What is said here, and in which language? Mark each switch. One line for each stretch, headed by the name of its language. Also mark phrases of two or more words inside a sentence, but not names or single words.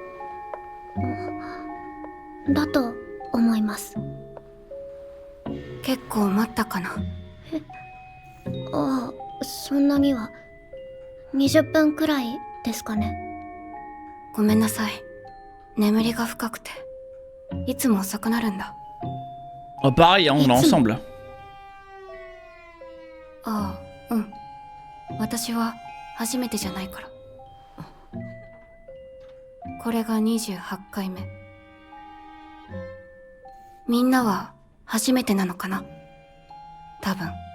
Japanese: だと思います。結構待ったかな。ああ、そんなには。20分くらいですかね。ごめんなさい。眠りが深くていつも遅くなるんだ。
French: Oh, pareil, hein, on est ensemble.
Japanese: ああ、うん。私は初めてじゃないから。これが28回目。みんなは初めてなのかな？多分。